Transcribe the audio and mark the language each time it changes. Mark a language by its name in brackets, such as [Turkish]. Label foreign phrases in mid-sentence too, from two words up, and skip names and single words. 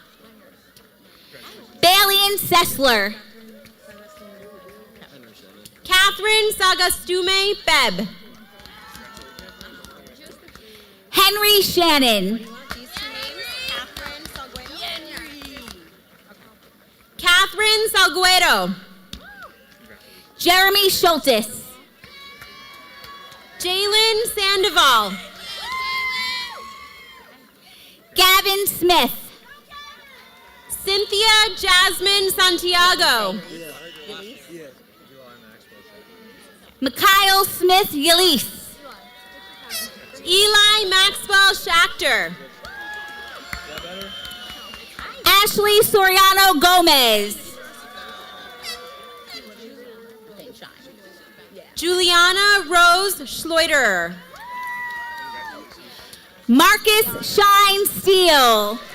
[English] Balian Sessler. Catherine Sagastume Bebb. Henry Shannon. Catherine Salguero. Jeremy Schultes. Jalen Sandoval. Gavin Smith. Cynthia Jasmine Santiago. Mikhail Smith Yelise. Eli Maxwell Schachter. Ashley Soriano Gomez. Juliana Rose Schleuder. Marcus Shine Steele.